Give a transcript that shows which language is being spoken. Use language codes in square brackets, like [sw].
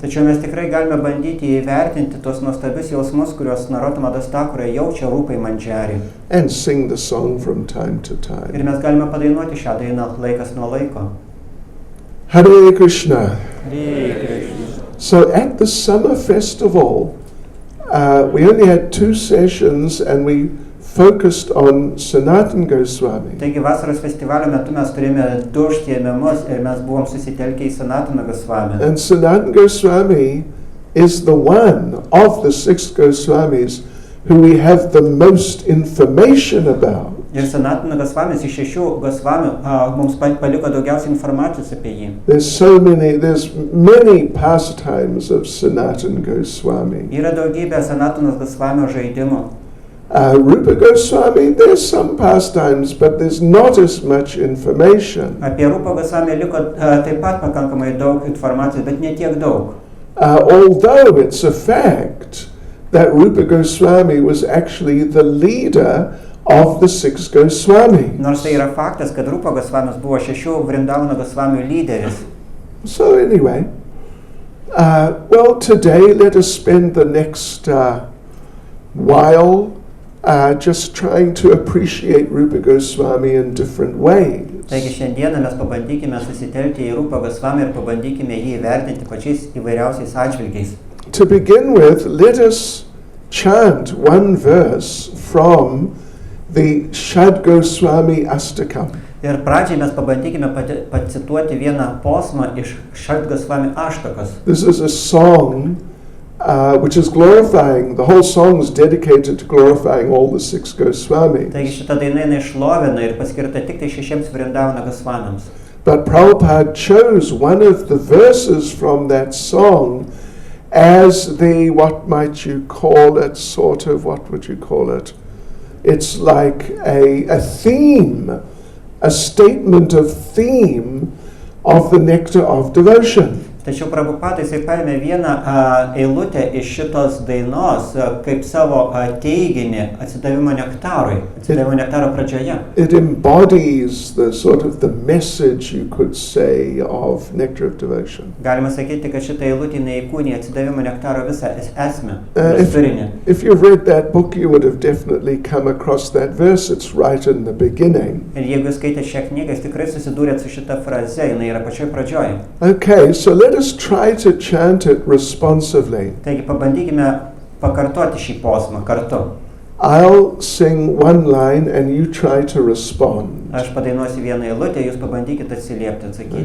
[lt] Tačiau mes tikrai galime bandyti įvertinti tos nuostabius jausmus, kuriuos Narottam Das Thakur jaučia Rupai Manjari. [en] And sing the song from time to time. [lt] Ir mes galime padainuoti šią dainą laikas nuo laiko. [sa] Hare Krishna. Hare Krishna. [en] So at the summer festival, we only had 2 sessions and we focused on Sanatana Goswami. [lt] Taigi vasaros festivalio metu mes turėjome 2 užsiėmimus ir mes buvom susitelkę į Sanatana Goswami. [en] And Sanatana Goswami is the one of the 6 Goswamis who we have the most information about. [lt] Ir Sanatana Goswamis iš 6 Goswamių mums paliko daugiausiai informacijos apie jį. [en] There's many pastimes of Sanatana Goswami. [lt] Yra daugybė Sanatanos Goswamio žaidimų. [en] Rupa Goswami, there's some pastimes, but there's not as much information. [lt] Apie Rupa Goswami liko taip pat pakankamai daug informacijos, bet ne tiek daug. [en] Although it's a fact that Rupa Goswami was actually the leader of the 6 Goswamis. [lt] Nors tai yra faktas, kad Rupa Goswamis buvo 6 Vrindavano Goswamių lyderis. [en] So anyway, well, today let us spend the next while just trying to appreciate Rupa Goswami in different ways. [lt] Taigi šiandieną mes pabandykime susitelkti į Rupa Goswami ir pabandykime jį įvertinti pačiais įvairiausiais atžvilgiais. [en] To begin with, let us chant one verse from the Shad Goswami Astakam. [lt] Ir pradžiai mes pabandykime pacituoti vieną posmą iš Shad Goswami Aštakos. [en] This is a song which is glorifying, the whole song is dedicated to glorifying all the 6 Goswamis. [lt] Taigi šita daina šlovina ir paskirta tik tai 6 Vrindavano Goswamiams. [en] But Prabhupada chose one of the verses from that song as the, what might you call it, sort of, what would you call it? It's like a theme, a statement of theme of the nectar of devotion. [lt] Tačiau Prabhupada jisai paėmė vieną eilutę iš šitos dainos kaip savo teiginį atsidavimo nektarui, atsidavimo nektaro pradžioje. [en] It embodies the sort of the message, you could say, of nectar of devotion. [lt] Galima sakyti, kad šitą eilutę įkūnija atsidavimo nektaro visą esmę, turinį. [en] If you've read that book, you would have definitely come across that verse. It's right in the beginning. [lt] Ir jeigu skaitėte šią knygą, jūs tikrai susidūrėt su šita fraze, jinai yra pačioj pradžioj. [en] Okay, so let us try to chant it responsively. [lt] Taigi pabandykime pakartoti šį posmą kartu. [en] I'll sing one line and you try to respond. [lt] Aš padainuosiu vieną eilutę, jūs pabandykite atsiliepti, atsakyti.